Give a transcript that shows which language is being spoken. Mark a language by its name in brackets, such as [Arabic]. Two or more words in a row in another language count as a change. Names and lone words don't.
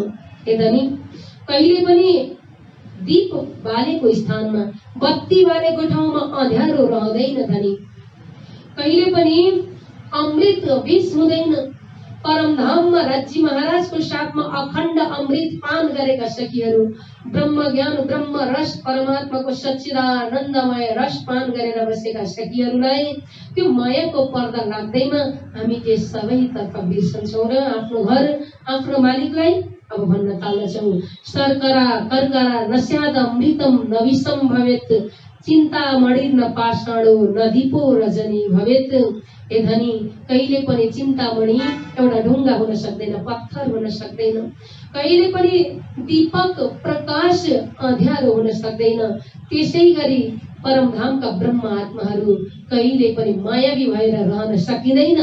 [Nepali] हे धनी कहिले पनि दीप बालेको स्थानमा, बत्ती बालेको ठाउँमा अँध्यारो रहँदैन धनी। कहिले पनि अमृत विष हुँदैन। परमधाममा राज्य महाराजको साथमा अखण्ड अमृत पान गरेका सखीहरू ब्रह्म ज्ञान, ब्रह्म रस, परमात्माको सच्चिदानन्दमय रस पान गरेर बसेका सखीहरूलाई त्यो मायाको पर्दा लाग्दैमा हामी के सबैतर्फ बिर्सन्छौँ र आफ्नो घर, आफ्नो मालिकलाई अब भन्न थाल्दछौँ। [Sanskrit] शर्करा कर्करा नस्याद अमृतम नविषम भवेत्, चिन्तामणि न पाषाणो न दीपो रजनी भवेत्। [Nepali] हे धनी कहिले पनि चिन्तामणि एउटा ढुङ्गा हुन सक्दैन, पत्थर हुन सक्दैन। कहिले पनि दीपक प्रकाश अँध्यारो हुन सक्दैन। त्यसै गरी परमधामका ब्रह्म आत्माहरू कहिले पनि मायावी भएर रहन सकिँदैन।